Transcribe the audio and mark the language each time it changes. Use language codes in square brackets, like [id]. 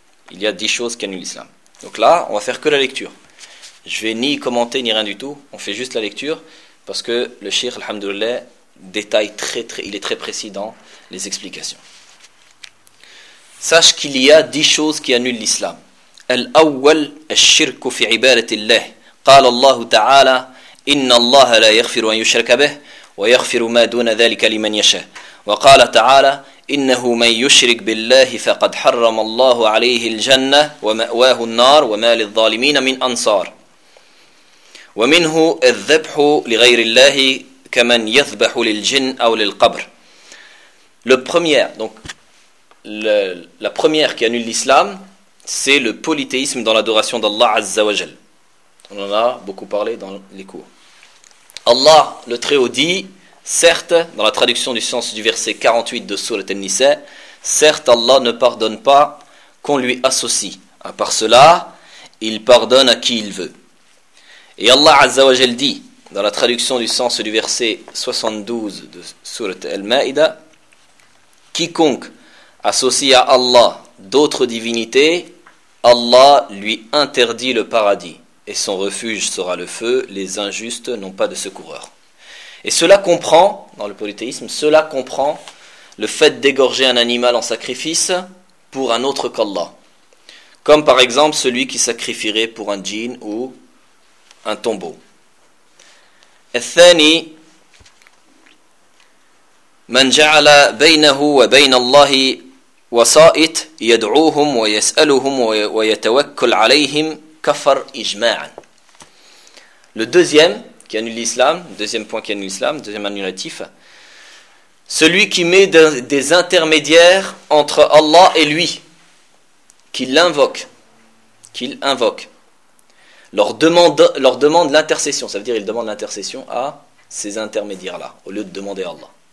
[fr] Il y a 10 choses qui annulent l'islam. Donc là, on va faire que la lecture. Je ne vais ni commenter, ni rien du tout. On fait juste la lecture, parce que le Cheikh, alhamdoulilah, détaille il est très précis dans les explications. Sache qu'il y a 10 choses qui annulent l'islam. [ar] Al-awwal, al-shirku fi ibadatillah. Qala Allah ta'ala, إن الله لا يغفر أن يشرك به ويغفر ما دون ذلك لمن يشاء وقال تعالى إنه من يشرك بالله فقد حرم الله عليه الجنة ومأواه النار وما للظالمين من أنصار ومنه الذبح لغير الله كمن يذبح للجن أو للقبر. [fr] La première qui annule l'islam, c'est le polythéisme dans l'adoration d'Allah Azza wa Jal. On en a beaucoup parlé dans les cours. Allah le Très-Haut dit, certes, dans la traduction du sens du verset 48 de Sourate An-Nisa, certes Allah ne pardonne pas qu'on lui associe. À part cela, il pardonne à qui il veut. Et Allah Azza wa Jal dit, dans la traduction du sens du verset 72 de Sourate Al-Ma'ida, quiconque associe à Allah d'autres divinités, Allah lui interdit le paradis. Et son refuge sera le feu, les injustes n'ont pas de secoureur. Et cela comprend, dans le polythéisme, cela comprend le fait d'égorger un animal en sacrifice pour un autre qu'Allah. Comme par exemple celui qui sacrifierait pour un djinn ou un tombeau. [ar] الثاني من جعل بينه وبين الله وسائط يدعوهم ويسألهم ويتوكل عليهم Kafar ijma'an. [fr] Le deuxième qui annule l'islam, deuxième point qui annule l'islam, deuxième annulatif, celui qui met des intermédiaires entre Allah et lui, qu'il invoque, leur demande l'intercession, ça veut dire il demande l'intercession à ces intermédiaires-là, au lieu de demander à Allah.